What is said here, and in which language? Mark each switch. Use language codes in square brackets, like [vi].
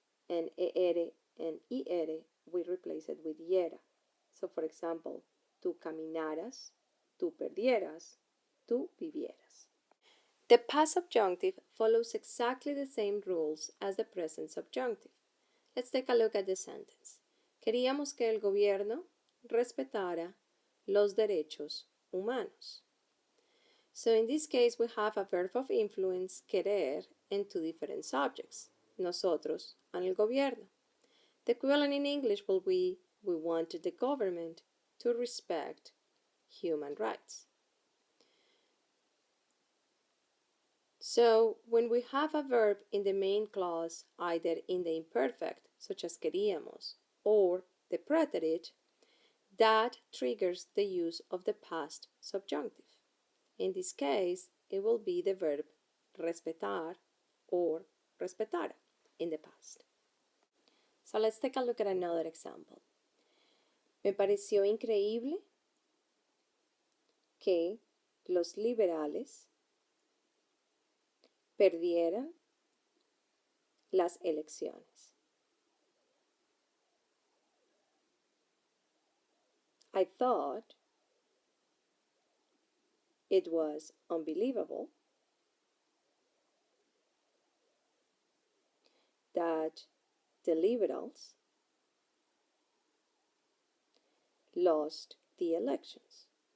[en] And eere and iere, we replace it with yera. So for example, [es] tú caminaras, tú perdieras, tú vivieras. [en] The past subjunctive follows exactly the same rules as the present subjunctive. Let's take a look at the sentence. [es] Queríamos que el gobierno respetara los derechos humanos. [en] So in this case, we have a verb of influence, querer, and two different subjects, nosotros and el gobierno. The equivalent in English will be, we wanted the government to respect human rights. So, when we have a verb in the main clause, either in the imperfect, such as queríamos, or the preterite, that triggers the use of the past subjunctive. In this case, it will be the verb respetar or respetara in the past. So let's take a look at another example. [es] Me pareció increíble que los liberales perdieran las elecciones. [en] I thought it was unbelievable that the liberals lost the elections.